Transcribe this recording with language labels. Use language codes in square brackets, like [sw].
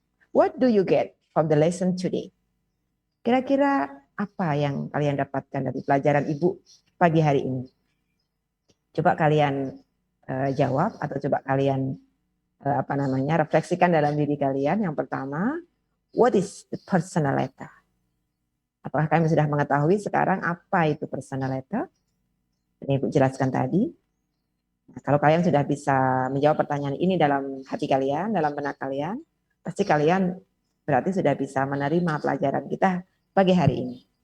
[en] What do you get from the lesson today? [id] Kira-kira apa yang kalian dapatkan dari pelajaran Ibu pagi hari ini? Coba kalian jawab atau coba kalian refleksikan dalam diri kalian. Yang pertama, [en] what is the personal letter? [id] Apakah kalian sudah mengetahui sekarang apa itu personal letter? Ini Ibu jelaskan tadi. Nah, kalau kalian sudah bisa menjawab pertanyaan ini dalam hati kalian, dalam benak kalian, pasti kalian berarti sudah bisa menerima pelajaran kita pagi hari ini.